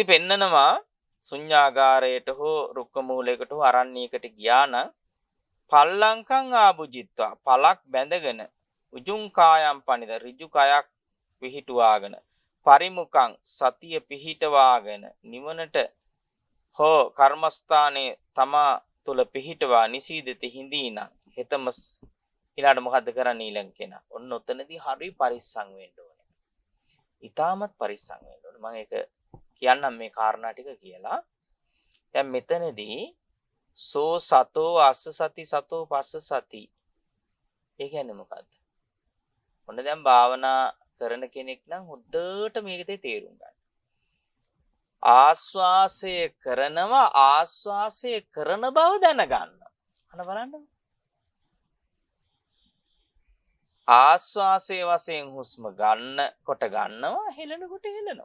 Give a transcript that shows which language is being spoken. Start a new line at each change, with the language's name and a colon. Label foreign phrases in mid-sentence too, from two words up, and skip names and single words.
Sinhala: පෙන්නනවා ශුන්‍යාගාරයට හෝ රුක්ක මූලයකට හෝ අරණ්‍යයකට ගියා නම්
Pali: පල්ලංකං ආභුජිත්වා
Sinhala: පලක් බැඳගෙන
Pali: උජුං කායම් පනිද
Sinhala: ඍජු කයක් පිහිටුවාගෙන පරිමුඛං සතිය පිහිටවාගෙන නිවනට හෝ කර්මස්ථානයේ තමා තුල පිහිටවා නිසීදති හිඳීනම් හෙතම ඊළාට මොකද්ද කරන්නේ ඊළඟ කෙනා? ඔන්න ඔතනදී හරි පරිස්සම් වෙන්න ඕනේ. ඊටමත් පරිස්සම් වෙන්න ඕනේ. මම ඒක කියන්නම් මේ කාරණා ටික කියලා. දැන් මෙතනදී
Pali: සෝ සතෝ අස්ස සති සතෝ පස්ස සති.
Sinhala: ඒ කියන්නේ මොකද්ද? ඔන්න දැන් භාවනා කරන කෙනෙක් නම් හොද්දට මේකේ තේරුම් ගන්න. ආස්වාසය කරනවා ආස්වාසය කරන බව දැනගන්න. අන්න බලන්න. ආස්වාසයේ වශයෙන් හුස්ම ගන්න කොට ගන්නවා හෙලනකොට හෙලනවා.